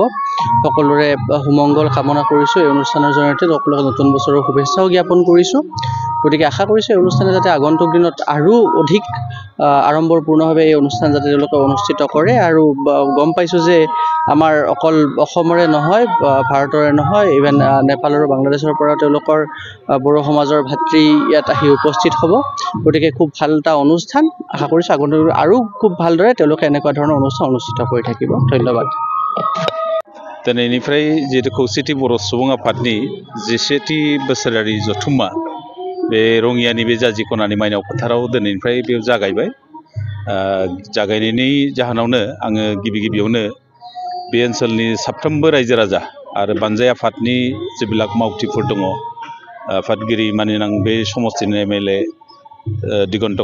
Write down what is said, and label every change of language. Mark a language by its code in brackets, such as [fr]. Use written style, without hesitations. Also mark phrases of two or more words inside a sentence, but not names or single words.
[as] সকলোৰে সুমংগল কামনা কৰিছো এই অনুষ্ঠানৰ জৰিয়তে সকলোকে নতুন বছৰৰ শুভেচ্ছাও জ্ঞাপন কৰিছো গতিকে আশা কৰিছো এই অনুষ্ঠানে যাতে আগন্তুক দিনত আৰু অধিক আড়ম্বৰপূৰ্ণভাৱে এই অনুষ্ঠান যাতে তেওঁলোকে অনুষ্ঠিত কৰে আৰু গম পাইছো যে আমাৰ অকল অসমৰে নহয় ভাৰতৰে নহয় ইভেন নেপাল আৰু বাংলাদেশৰ পৰা তেওঁলোকৰ বড়ো সমাজৰ ভাতৃ ইয়াত আহি উপস্থিত হ'ব গতিকে খুব ভাল এটা অনুষ্ঠান আশা কৰিছো আগন্তুক আৰু খুব ভালদৰে তেওঁলোকে এনেকুৱা ধৰণৰ অনুষ্ঠান অনুষ্ঠিত কৰি থাকিব ধন্যবাদ [brx] दिनैनिफ्राय जिहेतु खौसेथि बर' सुबुं आफादनि 10थि बोसोरारि जथुम्मा बे रङियानि बे जाजिख'नानि माइनाव फोथाराव दिनैनिफ्राय बेयाव जागायबाय जागायनायनि जाहोनावनो आङो गिबियावनो बे ओनसोलनि साफ्रोमबो रायजो राजा आरो बानजाय आफादनि जेब्लाक मावथिफोर दङ आफादगिरि मानिनां बे समस्तिनि एमएलए दिगन्त